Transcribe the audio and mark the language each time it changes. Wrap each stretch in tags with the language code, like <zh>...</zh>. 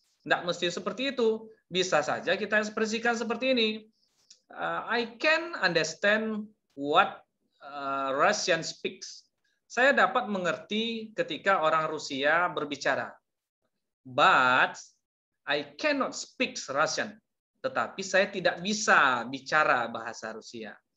<id>Tidak mesti seperti itu. Bisa saja kita ekspresikan seperti ini.</id> <en>I can understand what Russian speaks.</en> <id>Saya dapat mengerti ketika orang Rusia berbicara.</id> <en>But I cannot speak Russian.</en> <id>Tetapi saya tidak bisa bicara bahasa Rusia.</id>